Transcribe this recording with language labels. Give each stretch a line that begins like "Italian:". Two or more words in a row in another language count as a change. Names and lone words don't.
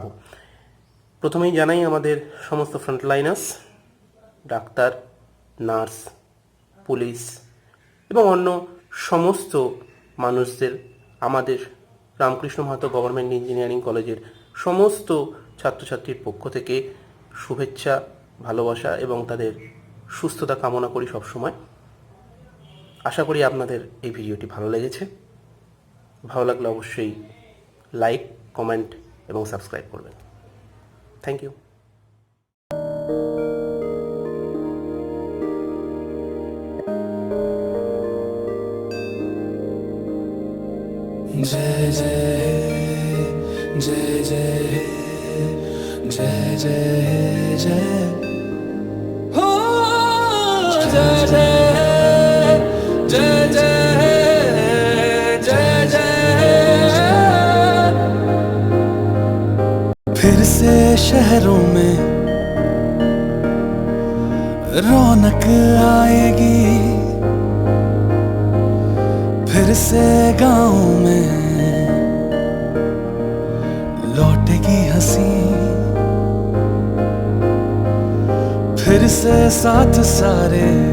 Bangla: প্রথমেই জানাই আমাদের সমস্ত ফ্রন্টলাইনার্স, ডাক্তার, নার্স, পুলিশ এবং অন্য সমস্ত মানুষদের আমাদের রামকৃষ্ণ মাহাতো গভর্নমেন্ট ইঞ্জিনিয়ারিং কলেজের সমস্ত ছাত্রছাত্রীর পক্ষ থেকে শুভেচ্ছা, ভালোবাসা এবং তাদের সুস্থতা কামনা করি সবসময়। আশা করি আপনাদের এই ভিডিওটি ভালো লেগেছে। ভালো লাগলে অবশ্যই লাইক, কমেন্ট এবং সাবস্ক্রাইব করবেন।
English: thank you.
Hindi: जय जय जय जय जय जय जय हो जय जय जय जय जय जय। फिर से शहरों में रौनक आएगी, फिर से गाँव में लौटेगी हंसी, फिर से साथ सारे